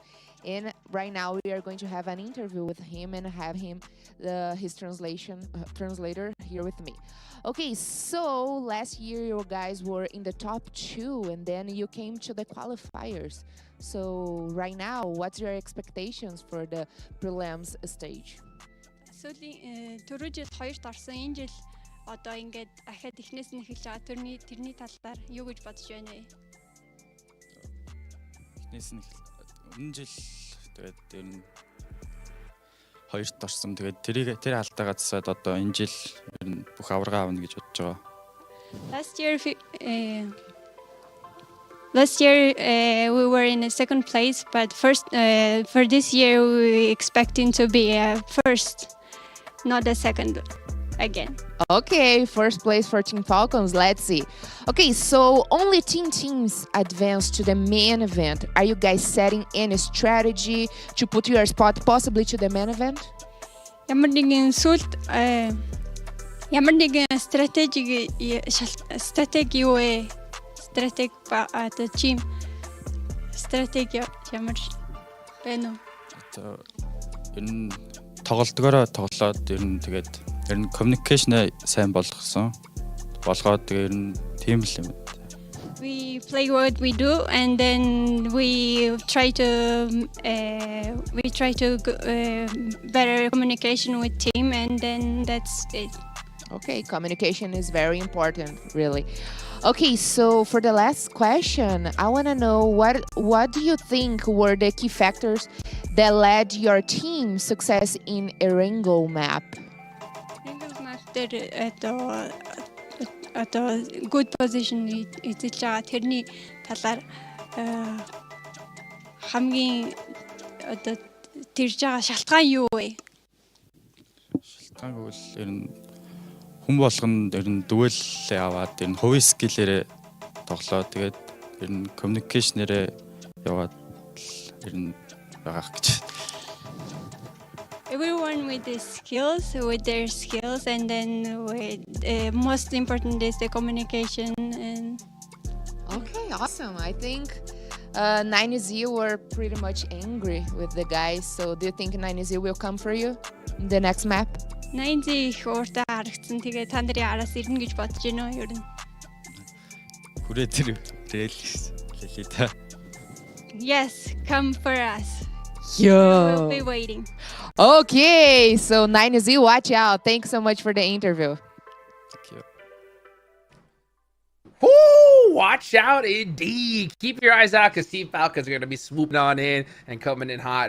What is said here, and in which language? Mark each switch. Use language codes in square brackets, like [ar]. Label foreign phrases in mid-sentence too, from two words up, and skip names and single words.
[en] And right now we are going to have an interview with him and have him, his translator here with me. Okay, so last year you guys were in the top 2 and then you came to the qualifiers. So right now, what's your expectations for the prelims stage? [mn] Түрүү жил 2-т орсон. Энэ жил одоо ингээд ахад эхнээс нь эхэлж байгаа тэрний талаар юу гэж бодож байна вэ? Эхнээс нь өмнө жил тэгээд ер нь 2-т орсон. Тэгээд тэр алдаагаа засаад одоо энэ жил ер нь бүх аварга авна гэж бодож байгаа. [en] Last year we were in a second place, but first for this year we expecting to be first. Not a second again. Okay, first place for Team Falcons. Let's see. Okay, so only 10 teams advanced to the main event. Are you guys setting any strategy to put your spot possibly to the main event? [mn] Ямар нэгэн стратеги юу вэ? Стратеги одоо team стратеги ямар байна уу? Энэ тоглолтгоороо тоглоод ер нь communication сайн болгоод ер нь тийм л юм. [en] We play what we do and then we try to better communication with team and then that's it. Okay, communication is very important, really. Okay, so for the last question, I want to know what do you think were the key factors that led your team's success in Erangel map? Erangel map at a good position [mn] эзэлж байгаа тэрний талаар хамгийн одоо тэрж байгаа шалтгаан юу вэ? Шалтгаан бол ер нь хүн болгонд ер нь дүгэлээ аваад ер нь хувийн скиллээрээ тоглоо. Тэгээд ер нь communication-ээрээ яваад ер нь байгаах гэж. [en] Everyone with their skills, and then most important is the communication. And okay, awesome. I think 9Z were pretty much angry with the guys. So do you think 9Z will come for you in the next map? [mn] 9Z их ууртаа харагдсан. Тэгээ та нарын араас ирнэ гэж бодож байна уу ер нь? Хүрээ тэр хэлээ та. [en] Yes, come for us. Yo. We'll be waiting. Okay, so 9Z, watch out. Thanks so much for the interview. Ooh, watch out indeed. Keep your eyes out because Team Falcons are going to be swooping on in and coming in hot.